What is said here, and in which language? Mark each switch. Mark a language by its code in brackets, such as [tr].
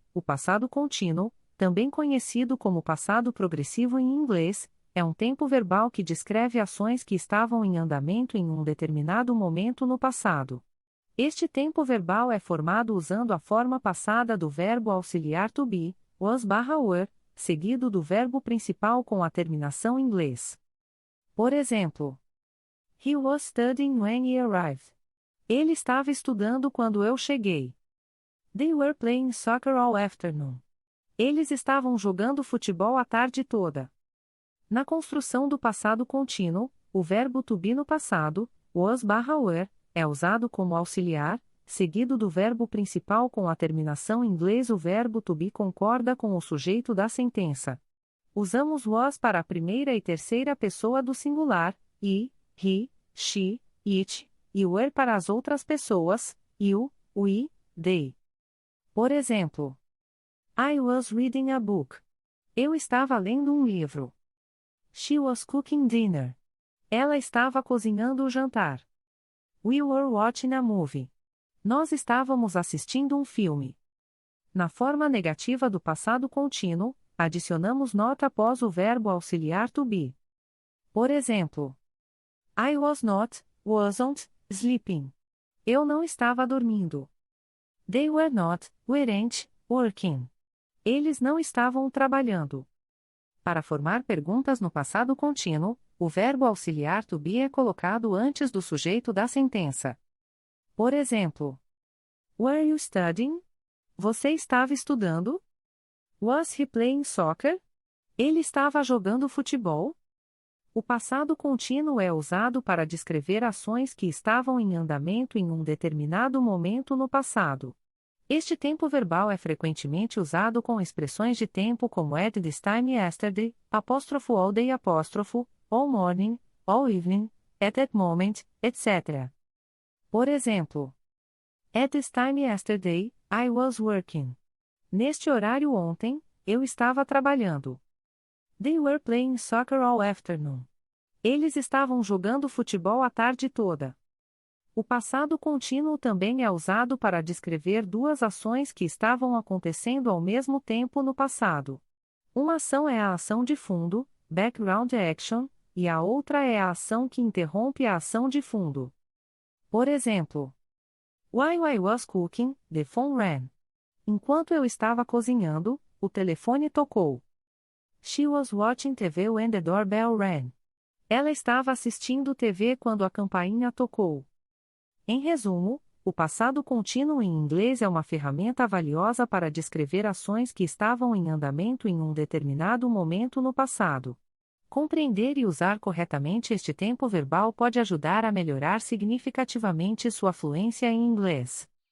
[pt] O passado contínuo, também conhecido como passado progressivo em inglês, é um tempo verbal que descreve ações que estavam em andamento em um determinado momento no passado. Este tempo verbal é formado usando a forma passada do verbo auxiliar to be, was/were, seguido do verbo principal com a terminação inglês. Por exemplo, [en] He was studying when he arrived. [pt] Ele estava estudando quando eu cheguei. [en] They were playing soccer all afternoon. [pt] Eles estavam jogando futebol a tarde toda. Na construção do passado contínuo, o verbo to be no passado, was/were, é usado como auxiliar, seguido do verbo principal com a terminação inglês. O verbo to be concorda com o sujeito da sentença. Usamos was para a primeira e terceira pessoa do singular, e, he, she, it, e were para as outras pessoas, you, we, they. Por exemplo, [en] I was reading a book. [pt] Eu estava lendo um livro. [en] She was cooking dinner. [pt] Ela estava cozinhando o jantar. [en] We were watching a movie. [pt] Nós estávamos assistindo um filme. Na forma negativa do passado contínuo, adicionamos nota após o verbo auxiliar to be. Por exemplo, [en] I was not, wasn't, sleeping. [pt] Eu não estava dormindo. [en] They were not, weren't, working. [pt] Eles não estavam trabalhando. Para formar perguntas no passado contínuo, o verbo auxiliar to be é colocado antes do sujeito da sentença. Por exemplo, [en] Were you studying? [pt] Você estava estudando? [en] Was he playing soccer? [pt] Ele estava jogando futebol? O passado contínuo é usado para descrever ações que estavam em andamento em um determinado momento no passado. Este tempo verbal é frequentemente usado com expressões de tempo como [en] at this time yesterday, all day, all morning, all evening, at that moment, [pt] etc. Por exemplo, [en] At this time yesterday, I was working. [pt] Neste horário ontem, eu estava trabalhando. [en] They were playing soccer all afternoon. [pt] Eles estavam jogando futebol a tarde toda. O passado contínuo também é usado para descrever duas ações que estavam acontecendo ao mesmo tempo no passado. Uma ação é a ação de fundo, background action, e a outra é a ação que interrompe a ação de fundo. [en] Por exemplo, While I was cooking, the phone rang. [pt] Enquanto eu estava cozinhando, o telefone tocou. [en] She was watching TV when the doorbell rang. [pt] Ela estava assistindo TV quando a campainha tocou. Em resumo, o passado contínuo em inglês é uma ferramenta valiosa para descrever ações que estavam em andamento em um determinado momento no passado. Compreender e usar corretamente este tempo verbal pode ajudar a melhorar significativamente sua fluência em inglês.